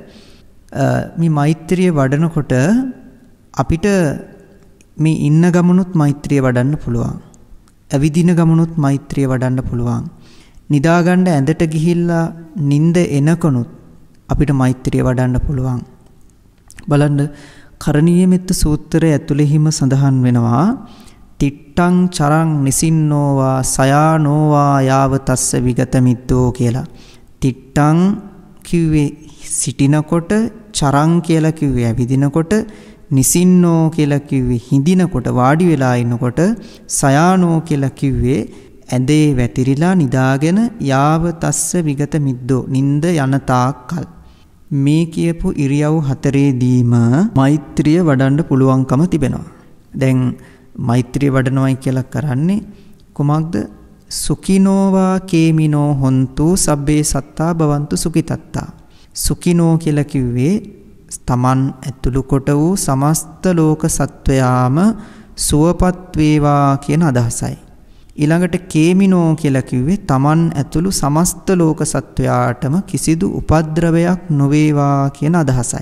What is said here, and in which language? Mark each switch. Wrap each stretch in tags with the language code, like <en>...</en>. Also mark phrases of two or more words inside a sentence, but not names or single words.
<si>මේ මෛත්‍රිය වඩනකොට අපිට මේ ඉන්න ගමනුත් මෛත්‍රිය වඩන්න පුළුවන්. ඇවිදින ගමනුත් මෛත්‍රිය වඩන්න පුළුවන්. නිදාගන්න ඇඳට ගිහිල්ලා නිින්ද එනකොනුත් අපිට මෛත්‍රිය වඩන්න පුළුවන්. බලන්න කරණීය මෙත්ත සූත්‍රය ඇතුළෙහිම සඳහන් වෙනවා</si> <pi>තිට්ටං චරං නිසින්නෝවා සයානෝවා යාව තස්ස විගත මිද්දෝ</pi> <si>කියලා. තිට්ටං කිව්වේ සිටිනකොට, චරං කියලා කිව්වේ ඇවිදිනකොට, නිසින්නෝ කියලා කිව්වේ හිඳිනකොට වාඩි වෙලා ඉන්නකොට, සයානෝ කියලා කිව්වේ ඇඳේ වැතිරිලා නිදාගෙන</si> <pi>යාව තස්ස විගත මිද්දෝ</pi> <si>නින්ද යන තාක්කල්. මේ කියපු ඉරියව් හතරේදීම මෛත්‍රිය වඩන්න පුළුවන්කම තිබෙනවා. දැන් මෛත්‍රිය වඩනවයි කියලා කරන්නේ කොමක්ද?</si> <pi>සුඛිනෝවා කේමිනෝ හොන්තු සබ්බේ සත්තා භවන්තු සුඛිතත්තා.</pi> <si>සුඛිනෝ කියලා කිව්වේ තමන් ඇතුළු කොට වූ සමස්ත ලෝක සත්වයාම සුවපත් වේවා කියන අදහසයි. ඊළඟට කේමිනෝ කියලා කිව්වේ තමන් ඇතුළු සමස්ත ලෝක සත්වයාටම කිසිදු උපද්‍රවයක් නොවේවා කියන අදහසයි.</si>